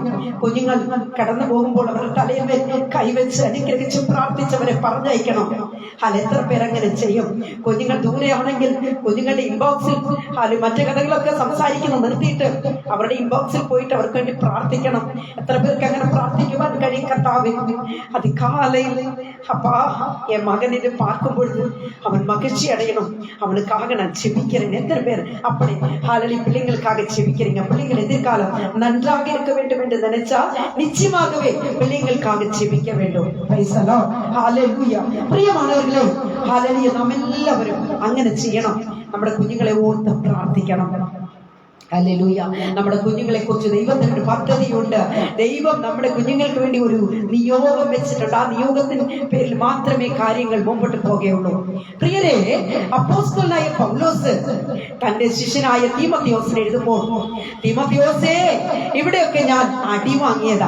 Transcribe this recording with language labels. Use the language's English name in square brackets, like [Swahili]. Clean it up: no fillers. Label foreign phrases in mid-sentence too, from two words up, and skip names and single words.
[Malayalam] കുഞ്ഞുങ്ങൾ കടന്നു പോകുമ്പോൾ അവരുടെ തലയിൽ കൈവച്ച് അനുഗ്രഹിച്ച് പ്രാർത്ഥിച്ചവരെ പറഞ്ഞയക്കണം. എത്ര പേരങ്ങനെ ചെയ്യും? കുഞ്ഞുങ്ങൾ ദൂരെയാണെങ്കിൽ കുഞ്ഞുങ്ങളുടെ ഇൻബോക്സിൽ മറ്റു കഥകളൊക്കെ സംസാരിക്കണം നിർത്തിയിട്ട് അവരുടെ ഇൻബോക്സിൽ പോയിട്ട് അവർക്ക് വേണ്ടി പ്രാർത്ഥിക്കണം. എത്ര പേർക്ക് അങ്ങനെ പ്രാർത്ഥിക്കുവാൻ കഴിയും? കർത്താവേ, അതികാലയിൽ [Tamil] அப்பா என் மகனிடம் பார்க்கும் பொழுது அவன் மகிழ்ச்சி அடையணும், அவனுக்காக நான் செபிக்கிறேன். எத்தனை பேர் அப்படி ஹல்லேலூயா பிள்ளைங்களுக்காக செபிக்கிறீங்க? பிள்ளைகள் எதிர்காலம் நன்றாக இருக்க வேண்டும் என்று நினைச்சா நிச்சயமாகவே பிள்ளைங்களுக்காக செபிக்க வேண்டும். [English] Praise the Lord. [Tamil] ஹல்லேலூயா. பிரியமானவர்களே, ஹல்லேலூயா, [Malayalam] നാം എല്ലാവരും അങ്ങനെ ചെയ്യണം. നമ്മുടെ കുഞ്ഞുങ്ങളെ ഓർത്ത് പ്രാർത്ഥിക്കണം. ഹല്ലേലൂയ. നമ്മുടെ കുഞ്ഞുങ്ങളെ കുറിച്ച് ദൈവത്തിന് ഒരു പദ്ധതിയുണ്ട്. ദൈവം നമ്മുടെ കുഞ്ഞുങ്ങൾക്ക് വേണ്ടി ഒരു നിയോഗം വെച്ചിട്ടുണ്ട്. ആ നിയോഗത്തിന് പേരിൽ മാത്രമേ കാര്യങ്ങൾ മുമ്പോട്ട് പോകുകയുള്ളൂ. പ്രിയരെ, അപ്പോസ്തലനായ പൗലോസ് തന്റെ ശിഷ്യനായ തീമോഥെയോസിനെ എഴുതുമ്പോൾ, തീമോഥെയോസേ, ഇവിടെയൊക്കെ ഞാൻ അടി വാങ്ങിയതാ.